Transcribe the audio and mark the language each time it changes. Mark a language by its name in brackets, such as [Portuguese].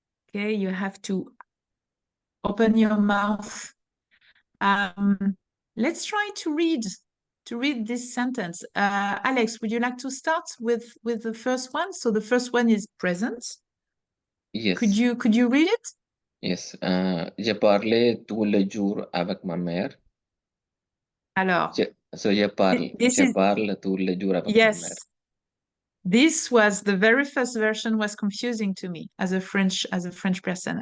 [English] Okay, you have to open your mouth. Let's try to read this sentence. Alex, would you like to start with the first one? So the first one is present. Yes. Could you read it? Yes. [French] Je parlais tous les jours avec ma mère. Alors, je parle tous les jours avec ma mère. [English] Yes. This was the very first version was confusing to me as a French person.